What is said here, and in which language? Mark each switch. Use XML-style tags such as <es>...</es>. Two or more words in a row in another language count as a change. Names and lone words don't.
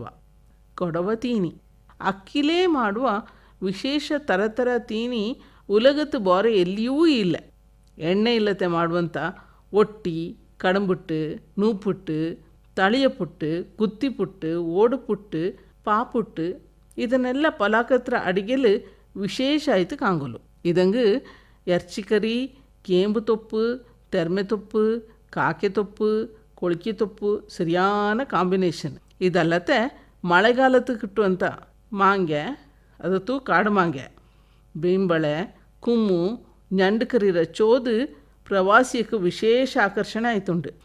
<kfa>ಕೊಡವ ತೀನಿ ಅಕ್ಕಿಲೇ ಮಾಡುವ ವಿಶೇಷ ಥರ ತೀನಿ ಉಲಗತ್ತು ಬೋರೆ ಎಲ್ಲಿಯೂ ಇಲ್ಲ. ಎಣ್ಣೆ ಇಲ್ಲತೆ ಮಾಡುವಂಥ ಒಟ್ಟಿ ಕಡಂಬುಟ್ಟು ನೂಪುಟ್ಟು ತಳಿಯ ಪುಟ್ಟು ಗುತ್ತಿ ಪುಟ್ಟು ಓಡು ಪುಟ್ಟು ಪಾಪುಟ್ಟು ಇದನ್ನೆಲ್ಲ ಪಲಾಕತ್ರ ಅಡಿಗೆಲು ವಿಶೇಷ ಆಯಿತು ಕಾಂಗೋಲು. ಇದಂಗೆ ಎರ್ಚಿಕರಿ ಕೇಂಬು ತೊಪ್ಪು ತೆರ್ಮೆ ತೊಪ್ಪು ಕಾಕೆ ತೊಪ್ಪು ಕೊಳಿಕೆ ತೊಪ್ಪು ಸರಿಯಾನ ಕಾಂಬಿನೇಷನ್. ಇದಲ್ಲತ್ತೆ ಮಳೆಗಾಲತ್ತು ಕಿಟ್ಟುವಂಥ ಮಾಂಗೆ ಅದತ್ತು ಕಾಡು ಮಾಂಗೆ ಬೇಂಬಳೆ ಕುಮ್ಮು ഞണ്ട് ಕರೀರ ಚೋದು ಪ್ರವಾಸಿಯಕ್ಕೆ ವಿಶೇಷ ಆಕರ್ಷಣೆ ಆಯ್ತುಂಡು.</kfa>